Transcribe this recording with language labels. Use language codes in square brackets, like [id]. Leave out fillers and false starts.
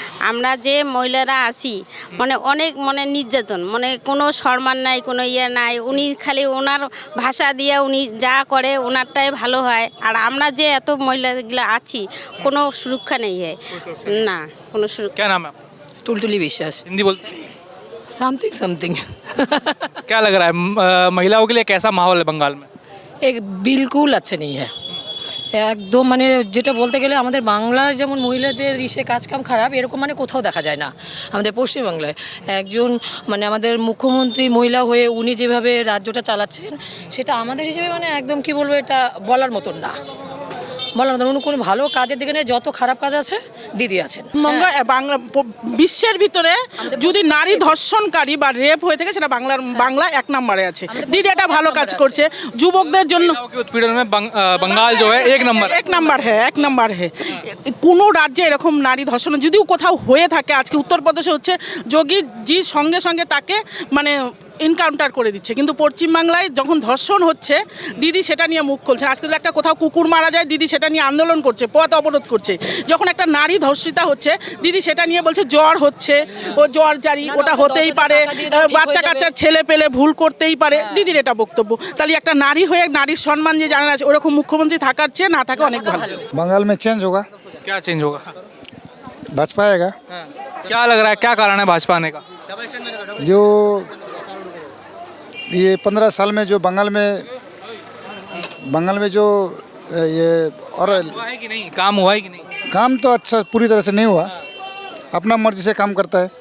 [bn] আমরা যে মহিলারা আছি মানে অনেক মানে নির্যাতন, মানে কোনো সম্মান নাই, কোনো ইয়ে নাই। উনি খালি ওনার ভাষা দিয়ে উনি যা করে ওনারটাই ভালো হয়। আর আমরা যে এত মহিলাগুলো আছি কোনো সুরক্ষা নেই হয় না, কোনো সুরক্ষা। [hi] क्या नाम है आपका? टुलटुली विश्वास। हिंदी बोलते हैं? [en] Something something. [hi] क्या लग रहा है महिलाओं के लिए कैसा माहौल है बंगाल में? एक बिल्कुल अच्छा नहीं है একদম। [bn] মানে যেটা বলতে গেলে আমাদের বাংলার যেমন মহিলাদের কাজকাম খারাপ, এরকম মানে কোথাও দেখা যায় না আমাদের পশ্চিমবাংলায়। একজন মানে আমাদের মুখ্যমন্ত্রী মহিলা হয়ে উনি যেভাবে রাজ্যটা চালাচ্ছেন সেটা আমাদের হিসেবে মানে একদম কি বলবো, এটা বলার মতন না। বললাম তো উনি কোনো ভালো কাজের দিকে নেই, যত খারাপ কাজ আছে দিদি আছেন। বাংলা বিশ্বের ভিতরে যদি নারী ধর্ষণকারী বা রেপ হয়ে থাকে সেটা বাংলা 1 নম্বরে আছে। দিদি এটা ভালো কাজ করছে যুবকদের জন্য। [hi] महिलाओं के उत्पीड़न में बंगाल जो है 1 नंबर [bn] 1 নাম্বার হে কোনো রাজ্যে এরকম নারী ধর্ষণ যদিও কোথাও হয়ে থাকে, আজকে উত্তরপ্রদেশে হচ্ছে, যোগী জি সঙ্গে সঙ্গে তাকে মানে এনকাউন্টার করে দিচ্ছে, কিন্তু পশ্চিমবাংলায় যখন ধর্ষণ হচ্ছে দিদি সেটা নিয়ে মুখ খুলছে। আজকে যদি একটা কোথাও কুকুর মারা যায় দিদি সেটা নিয়ে আন্দোলন করছে, পথ অবরোধ করছে। যখন একটা নারী ধর্ষিতা হচ্ছে দিদি সেটা নিয়ে বলছে জ্বর হচ্ছে, ও জ্বর জারি, ওটা হতেই পারে, বাচ্চা কাচ্চা ছেলে পেলে ভুল করতেই পারে, দিদির এটা বক্তব্য। তাহলে একটা নারী হয়ে নারীর সম্মান যে জানা আছে ওরকম মুখ্যমন্ত্রী থাকার চেয়ে না থাকা অনেক ভালো। [hi] बंगाल में चेंज होगा, क्या चेंज होगा? भाजपा आएगा। क्या लग रहा है, क्या कारण है भाजपा आने का? जो ये 15 साल में जो बंगाल में जो ये और हुआ है कि नहीं, काम हुआ है कि नहीं? काम तो अच्छा पूरी तरह से नहीं हुआ, अपना मर्जी से काम करता है।